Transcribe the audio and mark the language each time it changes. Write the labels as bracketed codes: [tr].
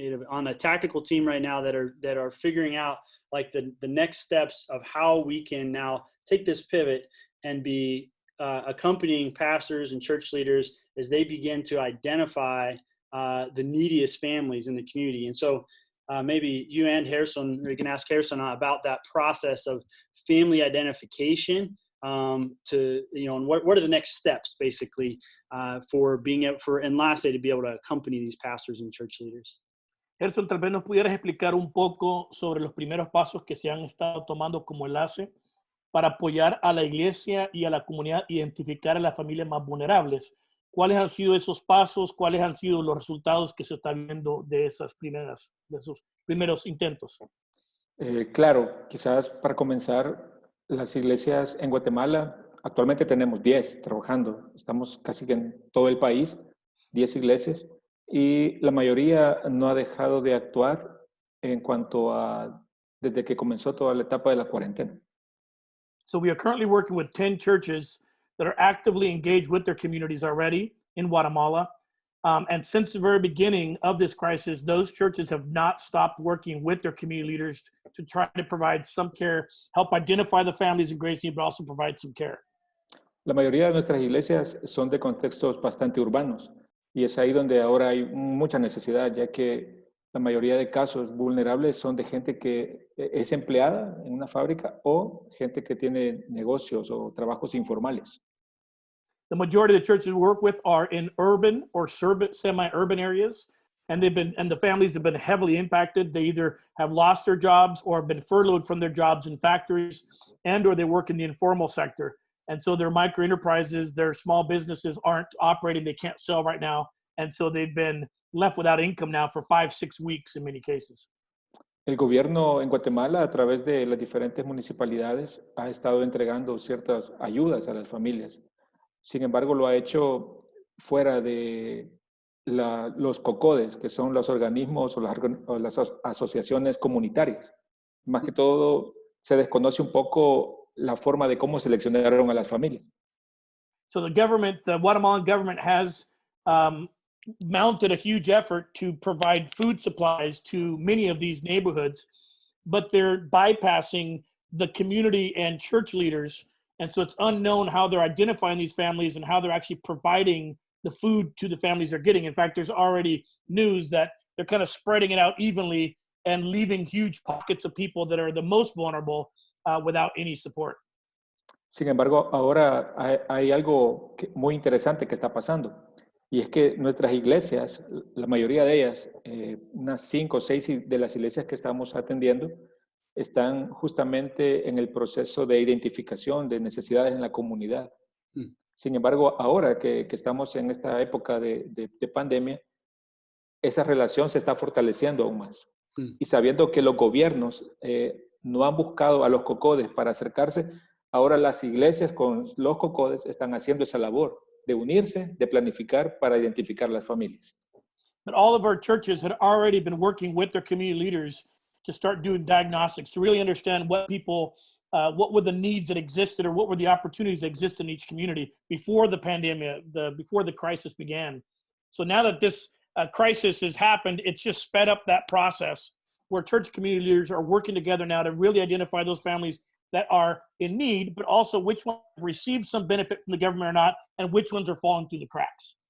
[en] On a tactical team right now that are figuring out the next steps of how we can now take this pivot and be accompanying pastors and church leaders as they begin to identify the neediest families in the community. And so maybe you and Gersón, or you can ask Gersón about that process of family identification to, and what are the next steps basically for Enlace to be able to accompany these pastors and church leaders? [es] Gerson, tal vez nos pudieras explicar un poco sobre los primeros pasos que se han estado tomando como enlace para apoyar a la iglesia y a la comunidad, identificar a las familias más vulnerables. ¿Cuáles han sido esos pasos? ¿Cuáles han sido los resultados que se están viendo de esos primeros intentos? Claro, quizás para comenzar, las iglesias en Guatemala, actualmente tenemos 10 trabajando. Estamos casi que en todo el país, 10 iglesias. Y la mayoría no ha dejado de actuar en cuanto a desde que comenzó toda la etapa de la cuarentena. [en] So we are currently working with 10 churches that are actively engaged with their communities already in Guatemala. And since the very beginning of this crisis, those churches have not stopped working with their community leaders to try to provide some care, help identify the families in grace need, but also provide some care. [es] La mayoría de nuestras iglesias son de contextos bastante urbanos. Y es ahí donde ahora hay mucha necesidad, ya que la mayoría de casos vulnerables son de gente que es empleada en una fábrica o gente que tiene negocios o trabajos informales. [en] The majority of the churches we work with are in urban or semi-urban areas, and the families have been heavily impacted. They either have lost their jobs or have been furloughed from their jobs in factories, or they work in the informal sector. And so their micro enterprises, their small businesses aren't operating. They can't sell right now. And so they've been left without income now for 5-6 weeks in many cases. [es] El gobierno en Guatemala, a través de las diferentes municipalidades, ha estado entregando ciertas ayudas a las familias. Sin embargo, lo ha hecho fuera de los COCODES, que son los organismos o las asociaciones comunitarias. Más que todo, se desconoce un poco la forma de cómo seleccionaron a las familias. [en] So the Guatemalan government has mounted a huge effort to provide food supplies to many of these neighborhoods, but they're bypassing the community and church leaders. And so it's unknown how they're identifying these families and how they're actually providing the food to the families they're getting. In fact, there's already news that they're kind of spreading it out evenly and leaving huge pockets of people that are the most vulnerable without any support. [es] Sin embargo, ahora hay algo muy interesante que está pasando. Y es que nuestras iglesias, la mayoría de ellas, unas 5 o 6 de las iglesias que estamos atendiendo, están justamente en el proceso de identificación de necesidades en la comunidad. Sin embargo, ahora que estamos en esta época de pandemia, esa relación se está fortaleciendo aún más. Y sabiendo que los gobiernos no han buscado a los COCODES para acercarse, ahora las iglesias con los COCODES están haciendo esa labor de unirse, de planificar para identificar las familias. [en] But all of our churches had already been working with their community leaders to start doing diagnostics, to really understand what were the needs that existed or what were the opportunities that exist in each community before the pandemic, before the crisis began. So now that this crisis has happened, it's just sped up that process where church community leaders are working together now to really identify those families that are in need, but also which ones have received some benefit from the government or not, and which ones are falling through the cracks.